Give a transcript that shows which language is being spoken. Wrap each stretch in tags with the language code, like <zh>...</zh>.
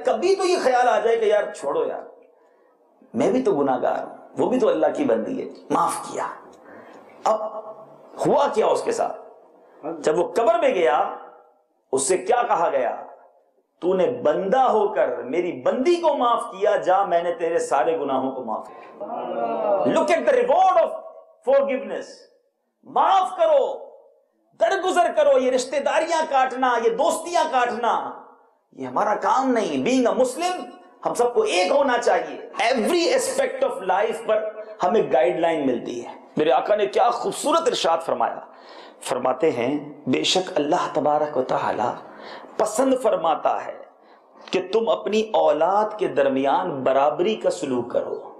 <ur>کبھی تو یہ خیال آ جائے کہ یار چھوڑو یار، میں بھی تو گناہگار ہوں، وہ بھی تو اللہ کی بندی ہے، معاف کیا. اب ہوا کیا اس کے ساتھ؟ جب وہ قبر میں گیا اس سے کیا کہا گیا؟ تو نے بندہ ہو کر میری بندی کو معاف کیا، جا میں نے تیرے سارے گناہوں کو معاف کیا.</ur> <en>Look at the reward of forgiveness.</en> <ur>معاف کرو، درگزر کرو. یہ رشتہ داریاں کاٹنا، یہ دوستیاں کاٹنا، یہ ہمارا کام نہیں.</ur> <en>being a Muslim</en> <ur>ہم سب کو ایک ہونا چاہیے.</ur> <en>every aspect of life</en> <ur>پر ہمیں گائیڈ لائن ملتی ہے. میرے آقا نے کیا خوبصورت ارشاد فرمایا. فرماتے ہیں بے شک اللہ تبارک و تعالی پسند فرماتا ہے کہ تم اپنی اولاد کے درمیان برابری کا سلوک کرو.</ur>